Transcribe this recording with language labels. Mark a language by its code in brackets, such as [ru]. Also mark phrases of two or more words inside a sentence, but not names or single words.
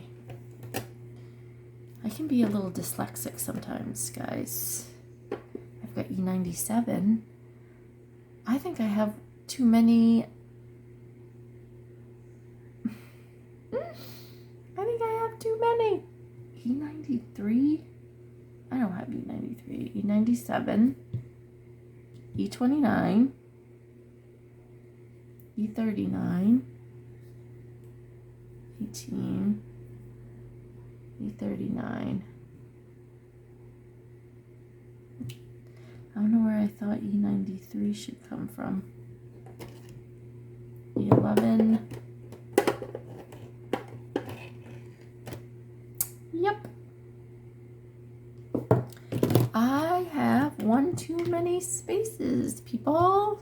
[en] I can be a little dyslexic sometimes, guys. I've got E97. I think I have too many. I think I have too many. E93? I don't have E93. E97. E29. E39. 18. E39. I don't know where I thought E93 should come from. E11. Yep. I have one too many spaces, people.